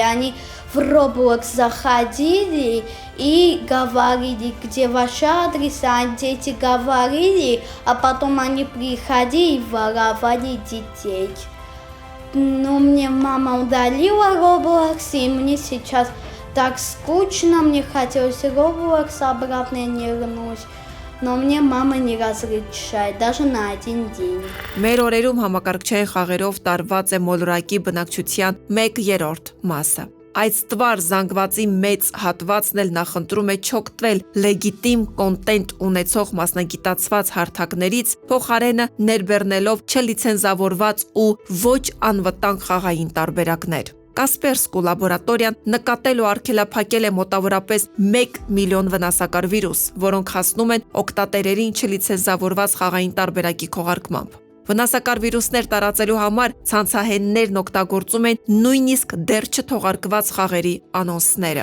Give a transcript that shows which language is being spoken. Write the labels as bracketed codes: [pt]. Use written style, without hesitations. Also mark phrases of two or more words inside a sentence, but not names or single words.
[ru] Они в Roblox заходили и говорили, где ваш адрес, а дети говорили, а потом они приходили и воровали детей. Но мне мама удалила Roblox, и мне сейчас так скучно, мне хотелось Roblox обратно, я не вернусь. Но мне мама не разрешает, даже на один день. [hy] Մեր օրերում համակարգչային խաղերով տարված է մոլորակի բնակչության 1/3 մասը։ Այդ ստվար զանգվածի մեծ հատվածն էլ նախընտրում է չօգտվել լեգիտիմ կոնտենտ ունեցող մասնագիտացված հարթակներից, փոխարենը ներբեռնելով չլիցենզավորված ու ոչ անվտանգ խաղային տարբերակներ։ Կասպերսկու լաբորատորիան նկատել ու արգելափակել է մոտավորապես 1 միլիոն վնասակար վիրուս, որոնք հասնում են օգտատերերին չլիցենզավորված խաղային տարբերակի քողարկմամբ։ Վնասակար վիրուսներ տարածելու համար ցանցահեններն օգտագործում են նույնիսկ դեռ չթողարկված խաղերի անոնսները։